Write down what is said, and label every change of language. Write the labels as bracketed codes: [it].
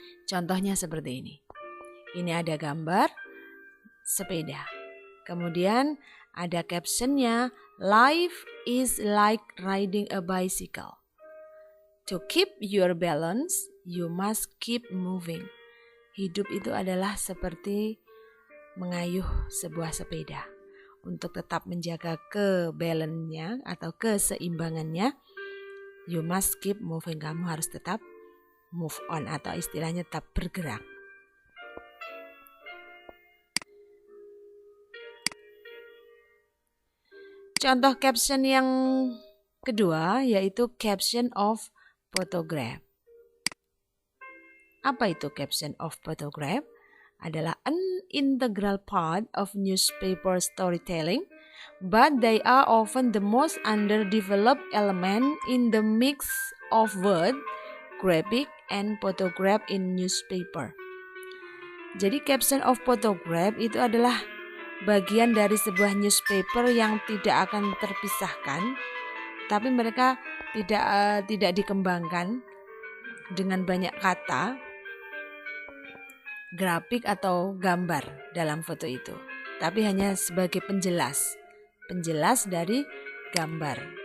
[id] Contohnya seperti ini. Ini ada gambar sepeda. Kemudian ada captionnya, [en] life is like riding a bicycle. To keep your balance, you must keep moving. [id] Hidup itu adalah seperti mengayuh sebuah sepeda. Untuk tetap menjaga kebalannya atau keseimbangannya, [en] you must keep moving. [id] Kamu harus tetap [en] move on [id] atau istilahnya tetap bergerak. Contoh caption yang kedua yaitu caption of photograph. Apa itu caption of photograph? Adalah [en] an integral part of newspaper storytelling, but they are often the most underdeveloped element in the mix of word, graphic, and photograph in newspaper. [id] Jadi caption of photograph itu adalah bagian dari sebuah newspaper yang tidak akan terpisahkan, tapi mereka tidak dikembangkan dengan banyak kata, grafik atau gambar dalam foto itu, tapi hanya sebagai penjelas dari gambar.